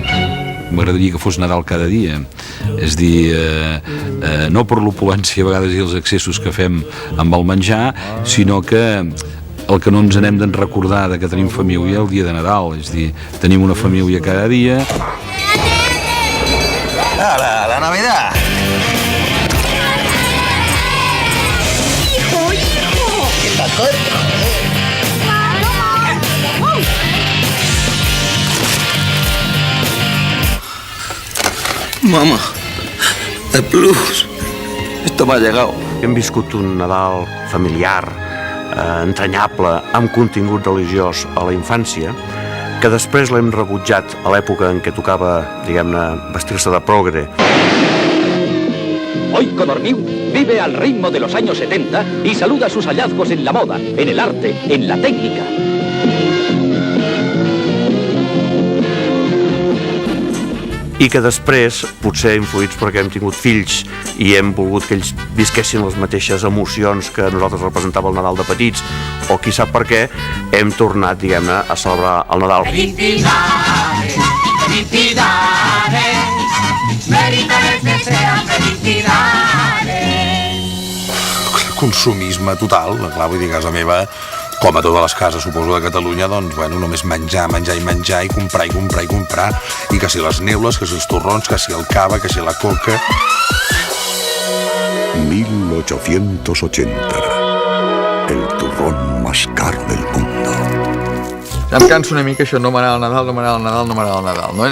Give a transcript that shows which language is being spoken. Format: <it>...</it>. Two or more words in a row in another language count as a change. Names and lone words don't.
<ca>M'agradaria que fos Nadal cada dia, és dir, no per l'opulència a vegades i els excessos que fem amb el menjar, sinó que el que no ens n'hem de recordar que tenim família el dia de Nadal, és dir, tenim una família cada dia.</ca> <es>La Navidad. ¡Hijo, hijo! ¿Qué pasó? Mamá, el plus. Esto me ha llegado.</es> <ca>Hem viscut un Nadal familiar, entranyable, amb contingut religiós a la infància, que després l'hem rebutjat a l'època en què tocava, diguem-ne, vestir-se de progre.</ca> <es>Hoy Codorniu vive al ritmo de los años 70 y saluda sus hallazgos en la moda, en el arte, en la técnica.</es> <ca>I que després, potser influïts perquè hem tingut fills i hem volgut que ells visquessin les mateixes emocions que nosaltres representava el Nadal de petits, o qui sap per què, hem tornat, diguem-ne, a celebrar el Nadal.</ca> <es>Felicidades, felicidades, meritaré que sean felicidades.</es> <ca>Consumisme total, clar, vull dir, a casa meva, com a totes les cases, suposo, de Catalunya, doncs, bueno, només menjar, menjar i menjar, i comprar, i comprar, i comprar, i que si les neules, que si els torrons, que si el cava, que si la coca...</ca> <es>1880. El turrón más caro del mundo.</es> <ca>Ja em canso una mica això, no m'agrada el Nadal, no m'agrada el Nadal, no m'agrada el Nadal, no?</ca>